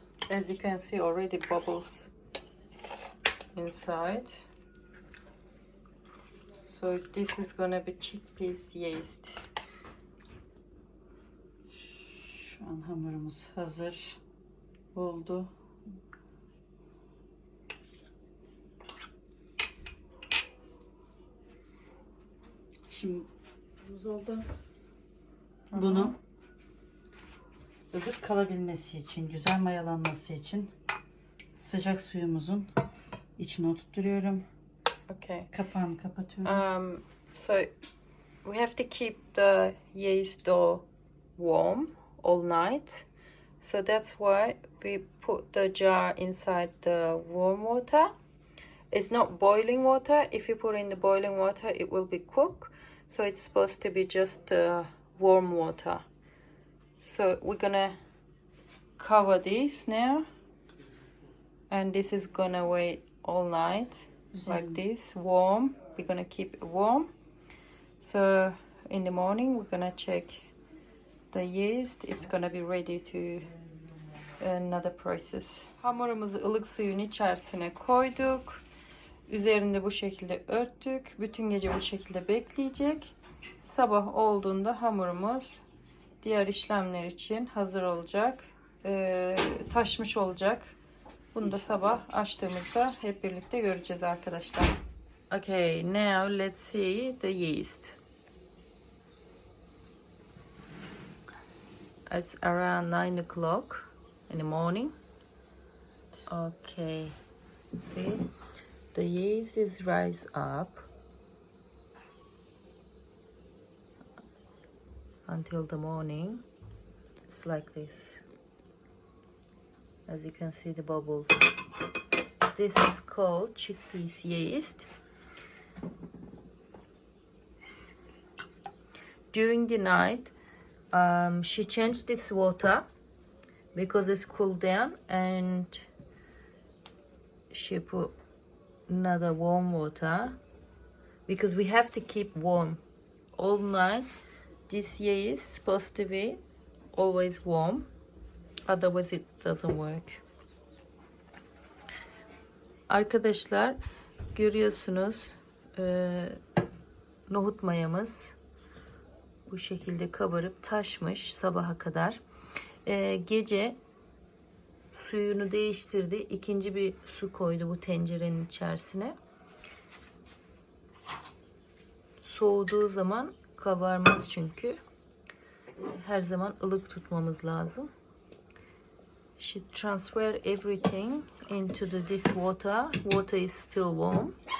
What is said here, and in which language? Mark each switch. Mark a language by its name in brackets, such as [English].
[English] As you can see, already bubbles inside. So this is gonna be chickpeas yeast. [Turkish] Şu an hamurumuz hazır oldu. Şimdi oldu. Bunu ılık kalabilmesi için, güzel mayalanması için sıcak suyumuzun içine oturtuyorum. [English] Okay. [Turkish] Kapağını kapatıyorum. [English] So we have to keep the yeast dough warm all night. So that's why we put the jar inside the warm water. It's not boiling water. If you put in the boiling water, it will be cooked. So it's supposed to be just warm water. So we're gonna cover this now, and this is gonna wait all night like this, warm. We're gonna keep it warm. So in the morning we're gonna check the yeast. It's gonna be ready to another process. [Turkish] Hamurumuzu ılık suyun içerisine koyduk. Üzerinde bu şekilde örttük. Bütün gece bu şekilde bekleyecek. Sabah olduğunda hamurumuz diğer işlemler için hazır olacak. Taşmış olacak. Bunu da sabah açtığımızda hep birlikte göreceğiz arkadaşlar. [English] Okay, now let's see the yeast. It's around 9 o'clock in the morning. Okay, see, the yeast is rise up until the morning. It's like this. As you can see the bubbles. This is called chickpeas yeast. During the night, she changed this water because it's cooled down, and she put another warm water because we have to keep warm all night. This yeast is supposed to be always warm, otherwise it doesn't work. [Turkish] Arkadaşlar görüyorsunuz nohut mayamız bu şekilde kabarıp taşmış sabaha kadar. Gece suyunu değiştirdi. İkinci bir su koydu bu tencerenin içerisine. Soğuduğu zaman kabarmaz çünkü. Her zaman ılık tutmamız lazım. [English] She transfer everything into this water. Water is still warm.